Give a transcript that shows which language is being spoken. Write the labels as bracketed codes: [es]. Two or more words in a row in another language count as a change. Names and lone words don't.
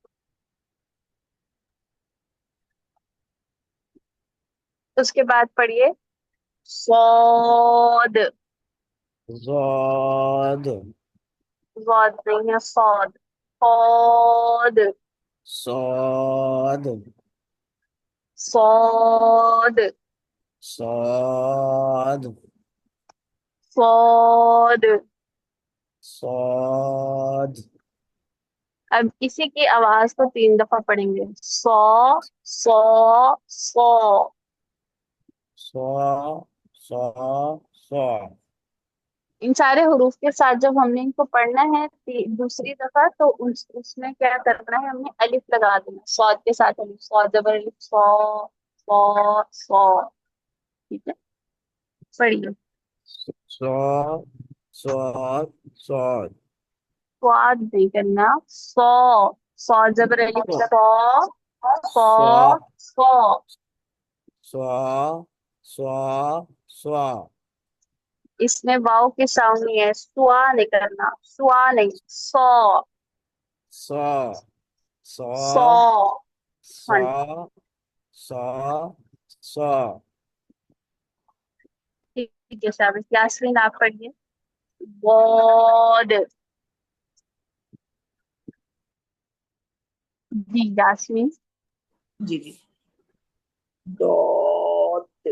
[ur] اس کے بعد پڑھیے صاد. ज़ाद صاد نہیں ہے، صاد۔ صاد [ar] صاد [ur] सौद [ar] صاد [ur] सौद। [ar] صاد [ur] اب اسی کی آواز کو 3 دفعہ پڑھیں گے. [ar] صا صا صا. صا صا صا [ur] ان سارے حروف کے ساتھ جب ہم نے ان کو پڑھنا ہے دوسری دفعہ، تو اس میں کیا کرنا ہے، ہم نے الف لگا دینا صاد کے ساتھ. الف صاد زبر الف صا صا صا. ٹھیک ہے، پڑھیے. [ar] صاد صاد صاد [ur] سواد نہیں کرنا، صا۔ صا زبر الف صا صا [ar] صا [ur] सौ। [ar] صا صا صا [ur] اس میں واؤ کے ساؤنڈ نہیں ہے، سوا نہیں کرنا، سوا نہیں، صا [ar] صا [ur] सौ। [ar] صا [ur] हाँ [ar] صا صا صا [ur] ٹھیک ہے، شاباش۔ یاسمین آپ پڑھیے. واڈ جی، یاسمین. جی جی۔ ڈاٹ